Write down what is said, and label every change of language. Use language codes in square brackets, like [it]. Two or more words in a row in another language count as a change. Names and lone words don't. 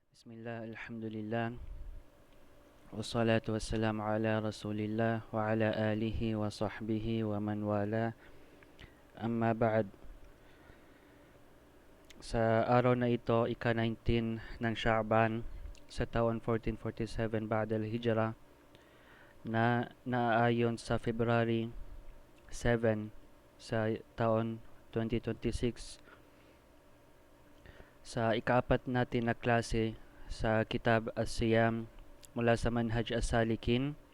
[ar] بسم الله، الحمد لله، والصلاة والسلام على رسول الله وعلى آله وصحبه ومن والاه. أما بعد, [tl] sa araw na ito, ika-19 ng Sha'ban sa taon 1447 [ar] بعد الهجرة [tl] na naaayon sa February 7 sa taon 2026 sa ikaapat natin na klase sa Kitab As-Siyam mula sa Manhaj As-Salikin.